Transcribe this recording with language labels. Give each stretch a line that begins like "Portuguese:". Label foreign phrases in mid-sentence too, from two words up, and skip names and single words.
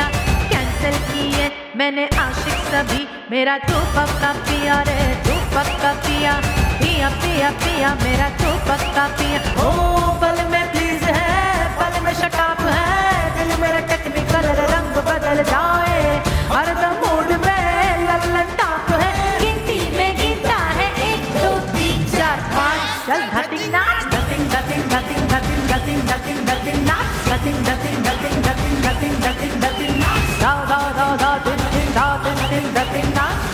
Hindi: कैंसिल किए मैंने आशिक सभी, मेरा तू पक्का पिया रे, तू पक्का पिया, पिया पिया पिया मेरा तू पक्का पिया। ओ पल में प्लीज है, पल में शटाप है, दिल मेरा टेक्निकल रंग बदल जाए, हर दम मूड में लल्लन टाप है, गिनती में गिनता है 1 2 3 4 5,
English: चल nothing, not. Nothing, nothing, nothing, nothing, nothing, nothing, nothing, not. Nothing, nothing, nothing, nothing, nothing, nothing, nothing, not. Da da da da, ding ding da, ding ding, nothing, not.